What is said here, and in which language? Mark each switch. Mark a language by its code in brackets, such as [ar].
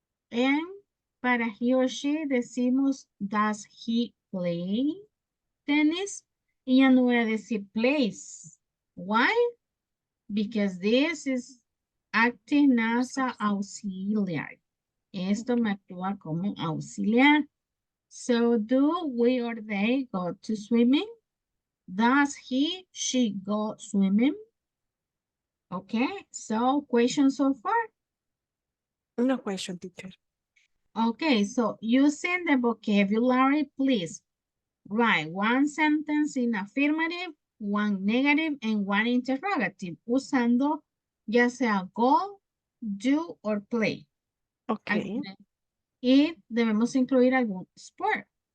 [en] And para he or she decimos, does he play tennis? [es] Y ya no voy a decir [en] plays. Why? Because this is acting as a auxiliary. [es] Esto me actúa como auxiliar. [en] So do we or they go to swimming? Does he, she go swimming? Okay, so question so far? No question, teacher. Okay, so using the vocabulary, please write one sentence in affirmative, one negative, and one interrogative, [es] usando ya sea [en] go, do, or play. Okay. [es] Y debemos incluir algún sport.